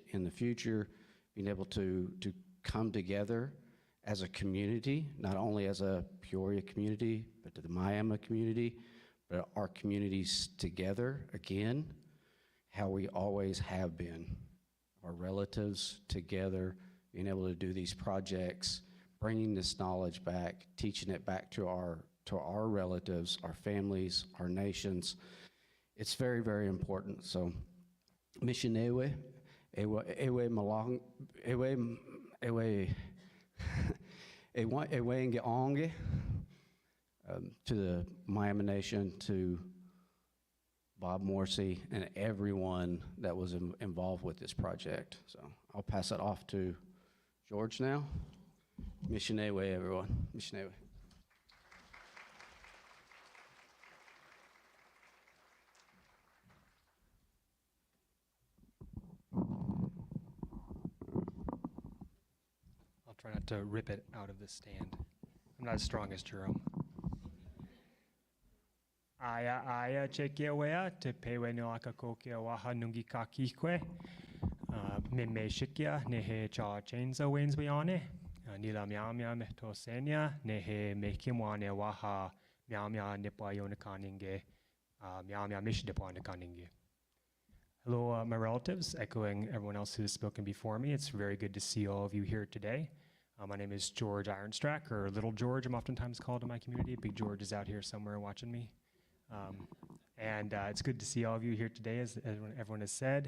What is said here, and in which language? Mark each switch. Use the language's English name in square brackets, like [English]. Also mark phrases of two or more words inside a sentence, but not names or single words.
[English] in the future, being able to come together as a community, not only as a Peoria community, but to the Myaamia community, but our communities together again, how we always have been, our relatives together, being able to do these projects, bringing this knowledge back, teaching it back to our relatives, our families, our nations. It's very, very important. So, [Miami] Missionewe, ewe malang, ewe ngeonge, [English] to the Myaamia Nation, to Bob Morsey, and everyone that was involved with this project. So I'll pass it off to George now. Missionewe, everyone. Missionewe. I'll try not to rip it out of the stand. I'm not as strong as Jerome. [Miami] Aya chekiawea te pewe no akakokia waha nungi kakikwe. Mime shikia nehe cha chainsa Wensweeyoni. Nila Myaamia Meehtohseeniwinki nehe mekimwane waha Myaamia nipwayonikaninge. Myaamia mishidipwanikaninge. [English] Hello, my relatives, echoing everyone else who has spoken before me. It's very good to see all of you here today. My name is George Ironstrack, or Little George, I'm oftentimes called in my community. Big George is out here somewhere watching me. And it's good to see all of you here today, as everyone has said.